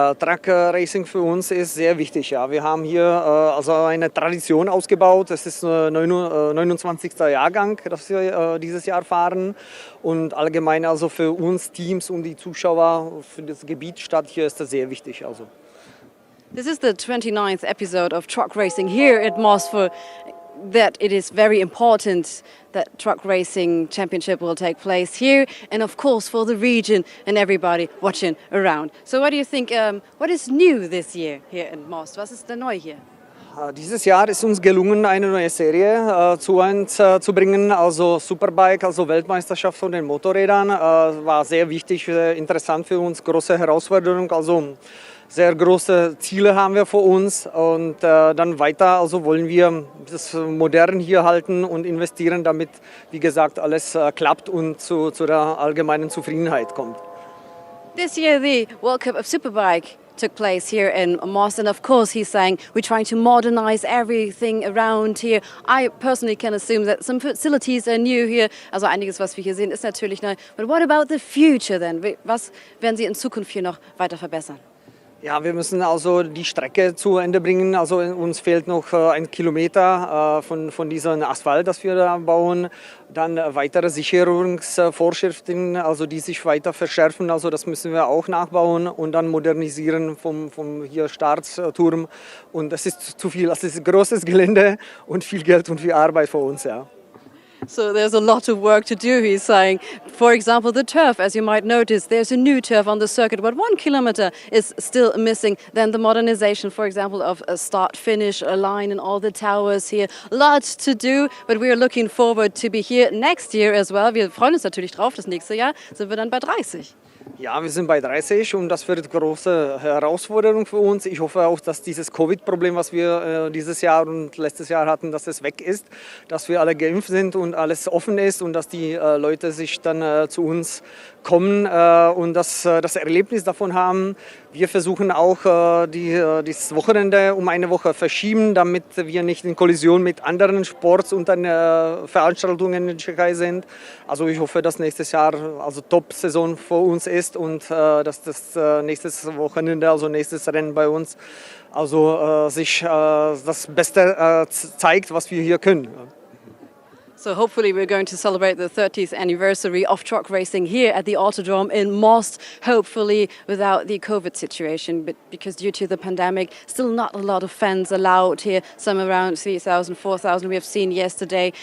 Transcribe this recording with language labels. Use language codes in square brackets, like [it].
[de] Truck Racing für uns ist sehr wichtig. Ja. Wir haben hier also eine Tradition ausgebaut. Es ist 29. Jahrgang, das wir dieses Jahr fahren. Und allgemein also für uns Teams und die Zuschauer für das Gebiet Stadt hier ist das sehr wichtig. Also. [en] This is the 29th episode of Truck Racing here at Mosford. That it is very important that Truck Racing Championship will take place here, and of course for the region and everybody watching around. So what do you think, what is new this year here in Most? [de] Was ist denn neu hier? Dieses Jahr ist uns gelungen, eine neue Serie zu uns zu bringen, also Superbike, also Weltmeisterschaft von den Motorrädern. War sehr wichtig, interessant für uns, große Herausforderung, also sehr große Ziele haben wir vor uns und dann weiter, also wollen wir das modern hier halten und investieren, damit, wie gesagt, alles klappt und zu der allgemeinen Zufriedenheit kommt. [en] This year the World Cup of Superbike took place here in Most, and of course he's saying we're trying to modernize everything around here. I personally can assume that some facilities are new here. [de] Also einiges, was wir hier sehen, ist natürlich neu. [en] But what about the future then? [de] Was werden Sie in Zukunft hier noch weiter verbessern? Ja, wir müssen also die Strecke zu Ende bringen. Also uns fehlt noch 1 Kilometer von diesem Asphalt, das wir da bauen. Dann weitere Sicherungsvorschriften, also die sich weiter verschärfen. Also das müssen wir auch nachbauen und dann modernisieren vom hier Startturm. Und das ist zu viel. Das ist großes Gelände und viel Geld und viel Arbeit für uns, ja. [en] So there's a lot of work to do, he's saying. For example, the turf, as you might notice, there's a new turf on the circuit, but 1 kilometer is still missing. Then the modernization, for example, of a start-finish, a line and all the towers here. Lots to do, but we are looking forward to be here next year as well. [de] Wir freuen uns natürlich drauf, das nächste Jahr sind wir dann bei 30. Ja, wir sind bei 30 und das wird eine große Herausforderung für uns. Ich hoffe auch, dass dieses Covid-Problem, was wir dieses Jahr und letztes Jahr hatten, dass es weg ist, dass wir alle geimpft sind und alles offen ist und dass die Leute sich dann zu uns kommen und das Erlebnis davon haben. Wir versuchen auch, das Wochenende um eine Woche verschieben, damit wir nicht in Kollision mit anderen Sports und Veranstaltungen in der Tschechei sind. Also ich hoffe, dass nächstes Jahr also Top-Saison für uns ist und dass das nächstes Wochenende, also nächstes Rennen bei uns, also sich das Beste zeigt, was wir hier können. [en] So hopefully we're going to celebrate the 30th anniversary of truck racing here at the Autodrome in Most, hopefully without the COVID situation, but because due to the pandemic, still not a lot of fans allowed here, some around 3,000, 4,000 we have seen yesterday.